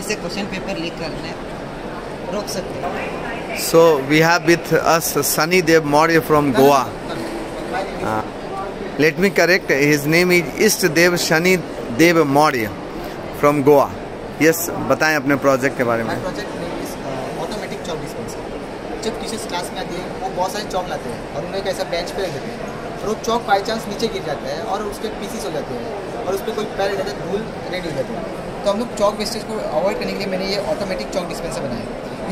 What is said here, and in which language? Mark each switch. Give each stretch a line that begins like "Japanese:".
Hindi: इससे question paper leak करने रोक सकते हैं।
English: So we have with us Sunny Dev Maurya from Goa. Let me correct, his name is Ishtadev Sunny Dev Maurya from Goa.
Hindi: Yes, बताएं अपने project के बारे में।
English: Project name is automatic chalk dispenser.
Hindi: जब टीचर्स क्लास में आती है वो बहुत सारे चॉक लाते हैं और उन्हें एक ऐसा बेंच पे रख देते हैं, और वो चॉक बाई चांस नीचे गिर जाता है और उसके पीसीस हो जाते हैं और उस पर कोई पैर रहता है, धूल रेडी हो जाती है। तो हम लोग चॉक वेस्टेज को अवॉइड करने के लिए मैंने ये ऑटोमेटिक चॉक डिस्पेंसर बनाया।